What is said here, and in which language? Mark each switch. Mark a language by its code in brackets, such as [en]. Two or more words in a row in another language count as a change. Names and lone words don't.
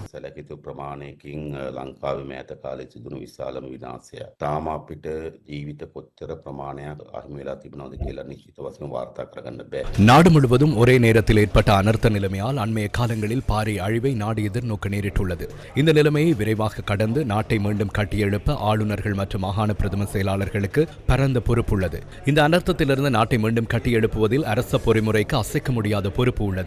[si] සැලකිතු ප්‍රමාණයකින් ලංකාවේ මෑත කාලේ සිදුණු විශාලම විනාශය. තාම අපිට ජීවිත කොච්චර ප්‍රමාණයක් අහිමි වෙලා තිබුණාද කියලා නිශ්චිත වශයෙන් වාර්තා කරගන්න බෑ. [ta] நாடு முழுவதும் ஒரே நேரத்தில் ஏற்பட்ட அனர்த்த நிலைமையால் அண்மைய காலங்களில் பாரிய அழிவை நாடு எதிர்நோக்க நேரிட்டுள்ளது. இந்த நிலைமையை விரைவாக கடந்து நாட்டை மீண்டும் கட்டியெழுப்ப ஆளுநர்கள் மற்றும் மாகாண பிரதம செயலாளர்களுக்கு பரந்த பொறுப்புள்ளது. இந்த அனர்த்தத்திலிருந்து நாட்டை மீண்டும் கட்டியெழுப்புவதில் அரச பொறிமுறைக்கு அசைக்க முடியாத பொறுப்பு உள்ளது.